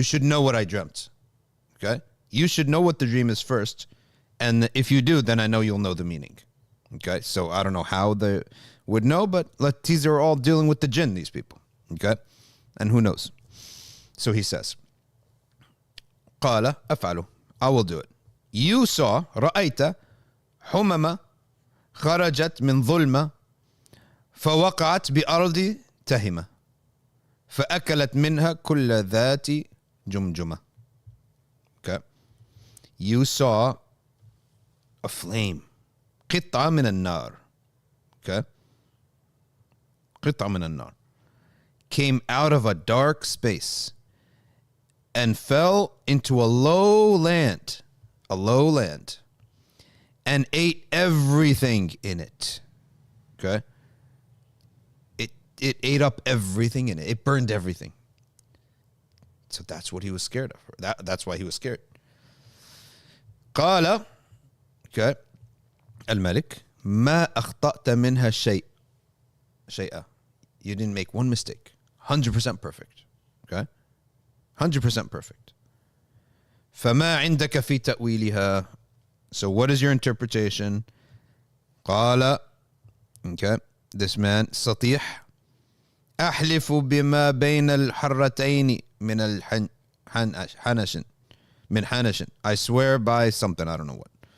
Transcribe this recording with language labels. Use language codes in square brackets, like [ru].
[en] You should know what I dreamt. Okay? You should know what the dream is first. And if you do, then I know you'll know the meaning. Okay? So I don't know how they would know, but these are all dealing with the jinn, these people. Okay? And who knows? So he says, [ar] قال أفعله. [en] I will do it. You saw, [ar] رأيت حمم خرجت من ظلمة فوقعت بأرض تهمة فأكلت منها كل ذات جمجمة. [en] Okay. You saw a flame. [ar] قطعة من النار. Okay. قطعة من النار. [en] Came out of a dark space and fell into a low land, and ate everything in it. Okay? It ate up everything in it. It burned everything. So that's what he was scared of. That's why he was scared. [ar] قال, okay, الملك ما أخطأت منها شيئا. [en] You didn't make one mistake. 100% perfect. Okay? 100% perfect. [ar] فما عندك في تأويلها. [en] So what is your interpretation? [ar] قال, okay, [en] this man, [ar] سطيح أحلف بما بين الحرتين من حنش. [en] I swear by something, I don't know what.